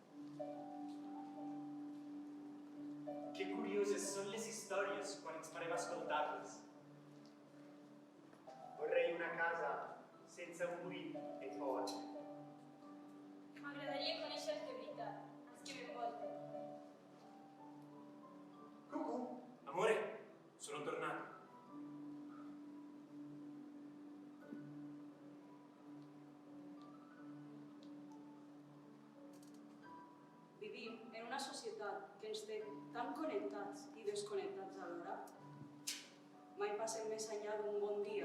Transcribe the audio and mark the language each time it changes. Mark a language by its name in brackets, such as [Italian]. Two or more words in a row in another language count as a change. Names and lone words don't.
[Catalan] Que curioses són les històries quan ens parem a escoltar-les. [Italian] Vorrei una casa [Catalan] sense un buit en fora. M'agradaria conèixer de veritat els que m'envolten. Cucu, [Italian] Amore, sono tornato. [Catalan] Vivim en una societat que ens té tan connectats i desconnectats alhora. Mai passem més enllà d'un bon dia.